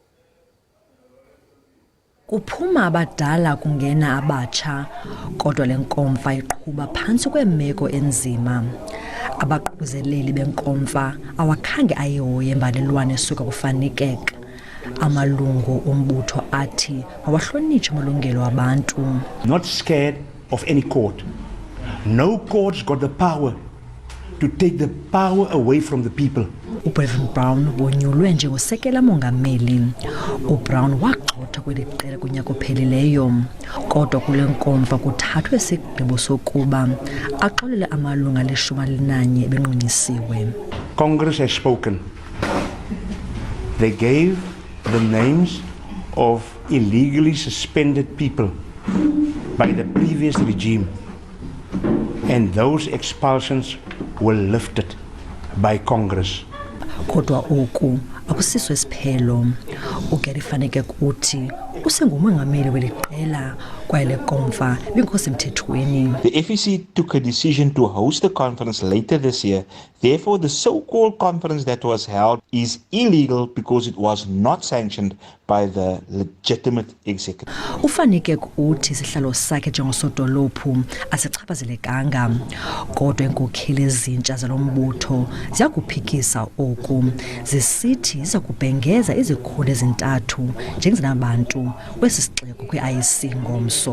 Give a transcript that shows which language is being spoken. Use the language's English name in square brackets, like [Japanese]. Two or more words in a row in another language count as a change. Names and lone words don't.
[Xhosa] Kuphuma abadala kungena abatsha kodwa lenkomfa iqhuba phantsi kwemeko enzima. Abaquzeleli benkomfa awakhange ayihoye imbalelwane esuka kuVan Niekerk. Amalungu ombutho athi awahlonitshi amalungelo abantu. [English] Not scared of any court. No court's got the power to take the power away from the people. [Xhosa] uBrevan Brown wonyulwe njengosekela mongameli. uBrown wagxotha kweli qela kunyaka ophelileyo kodwa kule nkomfa kuthathwe isigqibo sokuba axolele amalunga le-11 benqonyisiwe. [English] Congress has spoken. They gave the names of illegally suspended people by the previous regime, and those expulsions were lifted by Congress. [Xhosa] Kodwa oku akusiso isiphelo. uGary van Niekerk uthi usengumongameli weli qela kwaye le nkomfa bingekho semthethweni. [English] The FEC took a decision to host the conference later this year. Therefore, the so-called conference that was held is illegal because it was not sanctioned by the legitimate executive. [Xhosa] Ufanike uthi isihlalo sakhe njengosodolophu asichaphazelekanga, kodwa iinkokheli ezintsha zalo mbutho ziyakuphikisa oku, zisithi ziza kubhengeza izikhulu ezintathu njengezinabantu kwesi sixeko kwi-IEC ngomso.